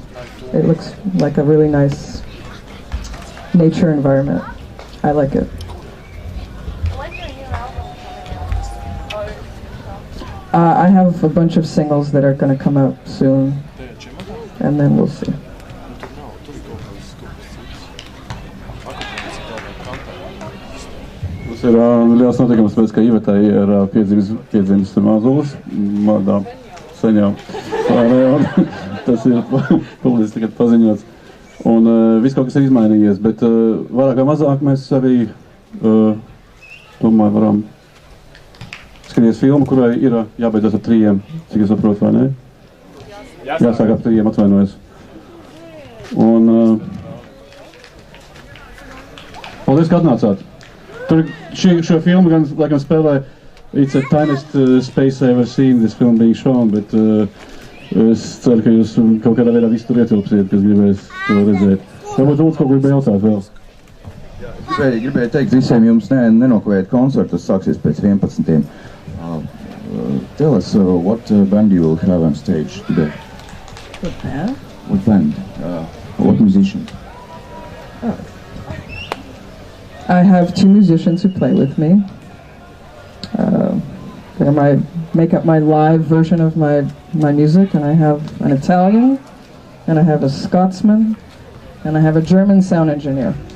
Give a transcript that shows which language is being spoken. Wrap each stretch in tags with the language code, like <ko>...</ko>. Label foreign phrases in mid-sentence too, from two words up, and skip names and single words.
<en>It looks like a really nice nature environment. I like it. When's your new album coming out? I have a bunch of singles that are going to come out soon, and then we'll see.</en> <lv>Tas ir liels notikums, pēc ka Ivetai ir piedzimis mazulis, mādā saņā. Tas ir publiski tagad paziņots. Un viss kaut kas ir izmainījies, bet vairāk vai mazāk mēs arī, domāju, varam skatīties filmu, kurai ir jābeidzas ar 3, cik es saprotu, vai ne? Jāsāk ar 3, atvainojos. Un paldies, ka atnācāt. Tur šo filmu gan laikam spēlē</lv> <en>It's the tiniest space I ever seen this film being shown,</en> <lv>bet es ceru, ka jūs kaut kādā veidā visu tur ietilpsiet, kas gribēs to redzēt. Varbūt lūdzu kaut ko gribēja jautāt vēl. Gribēju teikt visiem jums nenokavēt koncertu, tas sāksies pēc 11.</lv> <en>Tell us what band you will have on stage today. What band? What band? What musician? Oh. I have 2 musicians who play with me. They make up my live version of my music, and I have an Italian, and I have a Scotsman, and I have a German sound engineer.</en>